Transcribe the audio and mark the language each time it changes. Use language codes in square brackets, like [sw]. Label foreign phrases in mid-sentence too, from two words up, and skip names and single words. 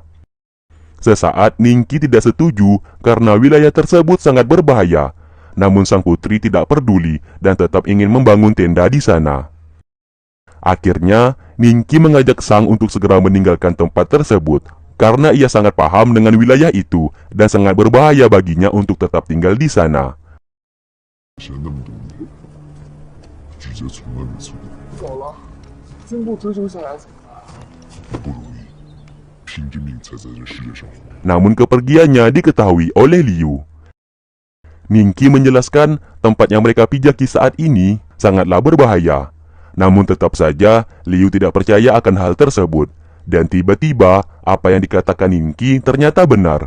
[id] Sesaat Ninki tidak setuju karena wilayah tersebut sangat berbahaya, namun sang putri tidak peduli dan tetap ingin membangun tenda di sana. Akhirnya, Ninki mengajak Sang untuk segera meninggalkan tempat tersebut karena ia sangat paham dengan wilayah itu dan sangat berbahaya baginya untuk tetap tinggal di sana. [zh] 学那么多年，直接从外面走，走了，经不追究下来怎么办？不容易，拼着命才在这世界上活。 [id] Namun kepergiannya diketahui oleh Liu. Ninki menjelaskan tempat yang mereka pijaki saat ini sangatlah berbahaya. Namun tetap saja Liu tidak percaya akan hal tersebut. Dan tiba-tiba apa yang dikatakan Ninki ternyata benar.